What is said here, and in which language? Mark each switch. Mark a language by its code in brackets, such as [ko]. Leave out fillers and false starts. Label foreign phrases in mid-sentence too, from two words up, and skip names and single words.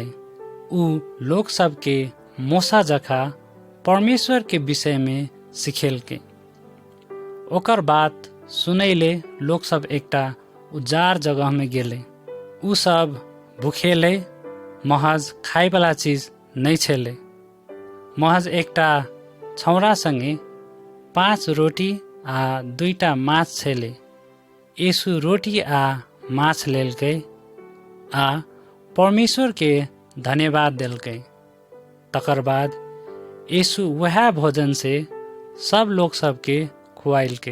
[mai] ऊ लोग सब के मोसा जखा परमेश्वर के विषय में सिखेलके। ओकर बात सुनैले लोग सब एकटा उजाड़ जगह में गेले। ऊ सब भूखेले, महज खाइवाला चीज नहीं छेले। महज एकटा छौरा संगे 5 रोटी आ 2टा माछ छेले। यीशु रोटी आ माछ लेलकै आ परमेश्वर के धन्यवाद देलकै। तकर बाद यीशु वह भोजन से सब लोग सबके खुआइलकै।